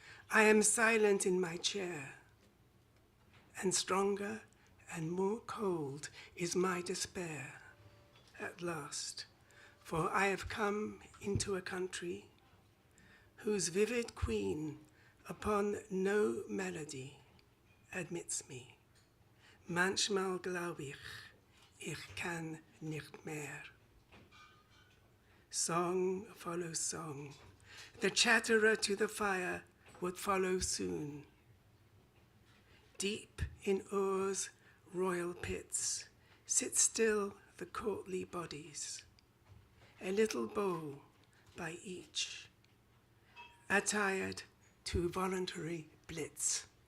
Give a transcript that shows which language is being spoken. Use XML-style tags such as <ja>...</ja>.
<en>I am silent in my chair, and stronger and more cold is my despair at last, for I have come into a country whose vivid queen upon no melody admits me.</en> <de>Manchmal glaub ich kann nicht mehr.</de> <en>Song follows song. The chatterer to the fire would follow soon. Deep in Ur's royal pits sit still the courtly bodies, a little bow by each, attired to voluntary blitz.</en>